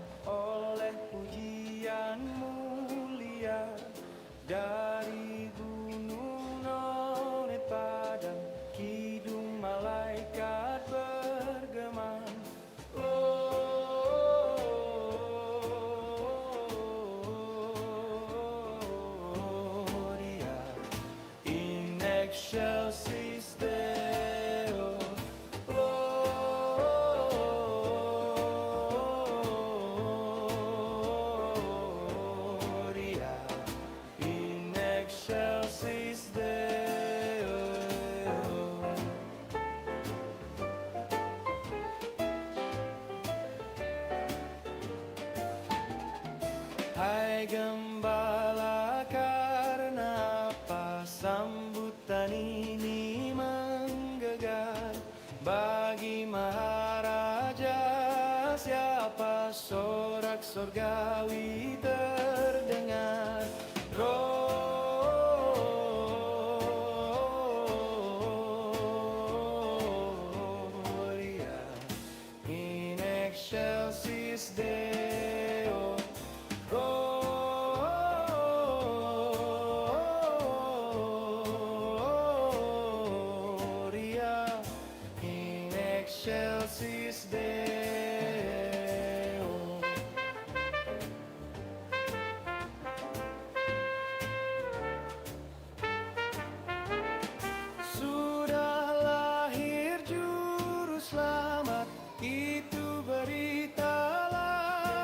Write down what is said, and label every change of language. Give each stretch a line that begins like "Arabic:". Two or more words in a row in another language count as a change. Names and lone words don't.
Indonesian: oleh pujian mulia dari gunung None Padang, kidung malaikat bergema.
Latin: Gloria in excelsis Deo. In excelsis Deo.
Indonesian: Hai gembala, karena apa sambutan ini menggegah? Bagi Maharaja siapa sorak surgawi terdengar?
Latin: Gloria in excelsis Deo. Gloria in excelsis Deo.
Indonesian: Sudah lahir juru selamat, itu beritalah